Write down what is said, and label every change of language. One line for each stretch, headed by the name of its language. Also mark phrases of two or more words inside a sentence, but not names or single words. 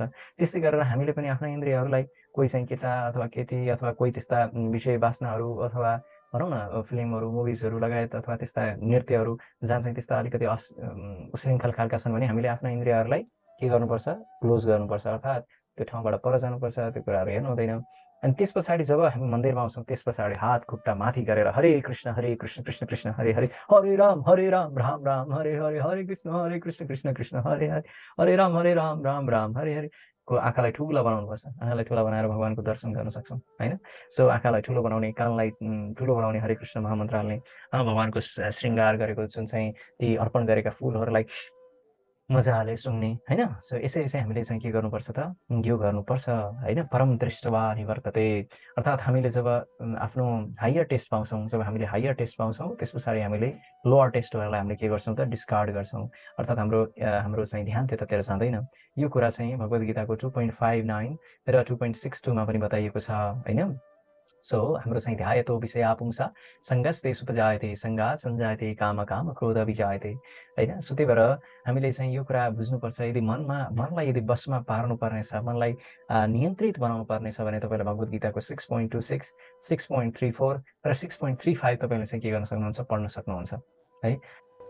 Nepali: त्यस्तै गरेर हामीले पनि आफ्ना इन्द्रियहरूलाई, कोही चाहिँ केटा अथवा केटी अथवा कोही त्यस्ता विषय वासनाहरू अथवा भनौँ न फिल्महरू, मुभिजहरू लगायत अथवा त्यस्ता नृत्यहरू जहाँ चाहिँ त्यस्ता अलिकति उश्रृङ्खल खालका छन् भने हामीले आफ्ना इन्द्रियहरूलाई के गर्नुपर्छ? क्लोज गर्नुपर्छ, अर्थात् त्यो ठाउँबाट पर जानुपर्छ, त्यो कुराहरू हेर्नु हुँदैन। अनि त्यस पछाडि जब हामी मन्दिरमा आउँछौँ त्यस पछाडि हात खुट्टा माथि गरेर
Sanskrit: हरे कृष्ण कृष्ण कृष्ण हरे हरे, हरे राम राम राम हरे हरे, हरे कृष्ण कृष्ण कृष्ण हरे हरे, हरे राम राम राम हरे हरे
Nepali: को आँखालाई ठुलो बनाउनुपर्छ। आँखालाई ठुलो बनाएर भगवानको दर्शन गर्न सक्छौँ होइन। सो आँखालाई ठुलो बनाउने, कानलाई ठुलो बनाउने हरे कृष्ण महामन्त्र हाल्ने, भगवानको श्रृङ्गार गरेको जुन चाहिँ ती अर्पण गरेका फुलहरूलाई मजाले सुन्ने होइन। सो यसै हामीले चाहिँ के गर्नुपर्छ त? यो गर्नुपर्छ होइन।
Sanskrit: परम दृष्टवा निवर्तते,
Nepali: अर्थात् हामीले जब आफ्नो
English: higher taste
Nepali: पाउँछौँ, जब हामीले
English: higher taste
Nepali: पाउँछौँ त्यस पछाडि हामीले लोअर टेस्टहरूलाई हामीले के गर्छौँ त? डिस्कार्ड गर्छौँ, अर्थात् हाम्रो चाहिँ ध्यान त्यतातिर जाँदैन। यो कुरा चाहिँ भगवद्गीताको 2.59 र 2.62मा पनि बताइएको छ होइन। सो हाम्रो चाहिँ
Sanskrit: ध्यायतो विषया पुंसा सङ्गस्ते सुपजायते, सङ्गात् सञ्जायते काम काम क्रोध विजायते होइन।
Nepali: सो त्यही भएर हामीले चाहिँ यो कुरा बुझ्नुपर्छ। यदि मनलाई यदि बसमा पार्नु पर्नेछ, मनलाई नियन्त्रित बनाउनु पर्नेछ भने तपाईँले भगवद्गीताको 6.26, 6.34 र 6.35 तपाईँले चाहिँ के गर्न सक्नुहुन्छ? पढ्न सक्नुहुन्छ है।